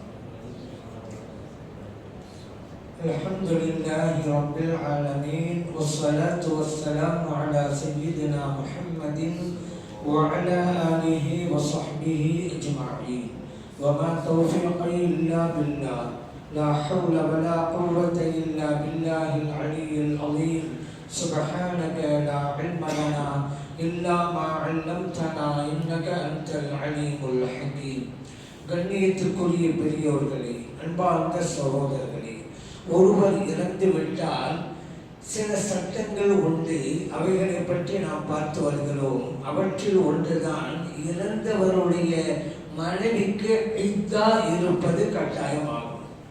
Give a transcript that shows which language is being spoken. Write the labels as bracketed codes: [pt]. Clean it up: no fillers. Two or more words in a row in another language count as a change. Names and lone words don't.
[ar] الحمد لله رب العالمين والصلاة والسلام على سيدنا محمد وعلى آله وصحبه أجمعين وما توفيقي إلا بالله لا حول ولا قوة إلا بالله العلي العظيم سبحانك لا علم لنا إلا ما علمتنا إنك أنت العليم الحكيم. [ta] கண்ணியத்துக்குரிய பெரியோர்களே, அன்பார்ந்த சகோதரர்களே, ஒருவர் இறந்து விட்டால் சில சட்டங்கள் உண்டு. அவைகளை பற்றி நாம் பார்த்து வருகிறோம். அவற்றில் ஒன்றுதான் இறந்தவருடைய மனைவிக்கு இத்தா இருப்பது கட்டாயமாகும்.